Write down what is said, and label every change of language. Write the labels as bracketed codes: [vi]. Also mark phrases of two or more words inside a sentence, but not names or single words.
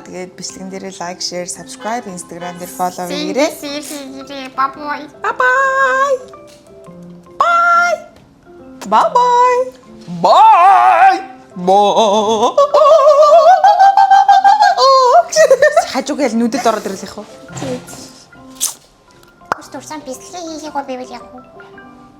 [mn] Тэгээд бичлэгэн дээрээ [en] like, share, subscribe, [mn] Instagram дээр follow хийгээрэй. [en] Bye bye. Bye bye. Bye. Bye bye. Bye. Bye. [mn] Хажуугаар нүдэд ороод ирлэх үү? Kus tursan pisli hihi ko bibili ako.